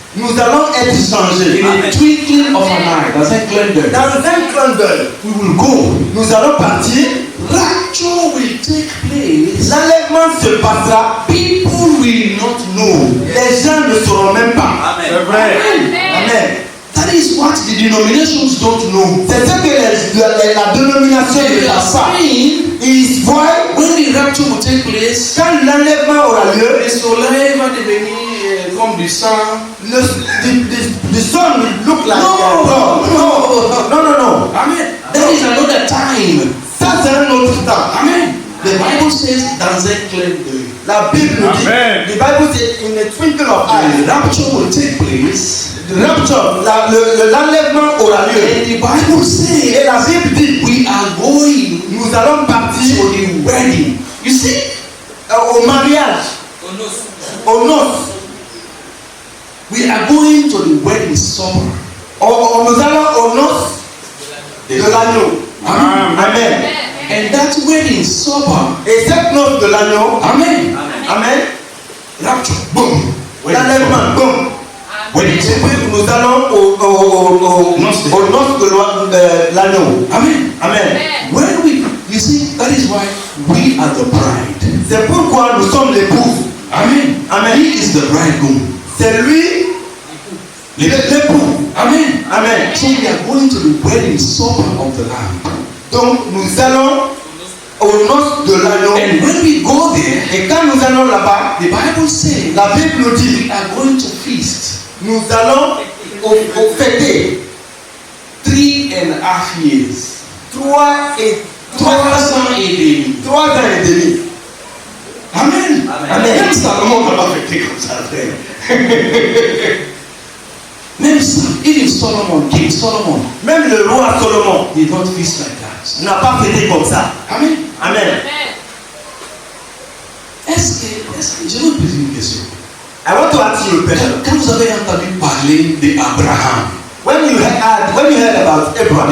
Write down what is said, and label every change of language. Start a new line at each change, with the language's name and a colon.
French: Nous allons être changés.
English: In a twinkling of an eye,
French: dans un clin d'œil, Dans un clin d'œil,
English: we will go.
French: nous allons partir.
English: Rapture will take place.
French: L'enlèvement se passera.
English: People will not know.
French: Les gens ne sauront même pas. C'est vrai. Amen.
English: That is what the denominations don't know.
French: C'est ce que la dénomination ne
English: They are
French: savent pas.
English: saying
French: Ils voient
English: when the rapture will take place,
French: quand l'enlèvement aura lieu, le soleil va devenir comme du sang.
English: the sun will look like No. no. Amen. There is another time.
French: Ça c'est un autre temps. Amen.
English: The Bible says
French: dans un clin d'œil. La Bible nous dit, Amen.
English: the Bible says in a twinkle of The eye, rapture will take place. the rapture,
French: l'enlèvement aura lieu.
English: And the Bible
French: Et
English: says
French: la Bible dit,
English: we are going
French: nous allons partir
English: for the wedding. You see?
French: au mariage, aux noces.
English: We are going to the wedding supper.
French: Nous allons aux noces de l'agneau. Amen. Amen.
English: And that wedding supper,
French: Et cette noce de l'agneau, amen. amen,
English: Rapture, boom. Wedding
French: l'enlèvement,
English: supper.
French: boum.
English: Wedding
French: Et
English: supper.
French: puis nous allons aux noces de l'agneau. Amen. Amen.
English: When we, you see, that is why we are the bride.
French: C'est pourquoi nous sommes l'épouse. Amen. Amen.
English: He is the bridegroom.
French: C'est lui l'époux. Amen. Amen.
English: So we are going to the wedding supper of the Lamb.
French: Donc nous allons aux noces de l'agneau.
English: And when we go there,
French: Et quand nous allons là-bas,
English: the Bible says
French: la Bible nous dit,
English: we are going to feast
French: nous allons au fêter
English: 3.5 years.
French: 3 ans et 3 ans et demi. 3 ans et demi. Amen. Amen. Même Salomon n'a pas fêté comme ça, frère. Même ça,
English: even Solomon, King Solomon,
French: Même le roi Salomon
English: did not feast like that.
French: n'a pas fêté comme ça. Amen. Amen. Est-ce que, je vais vous poser une question.
English: I want to ask you a question.
French: Quand vous avez entendu parler d'Abraham,
English: When you heard about Abraham,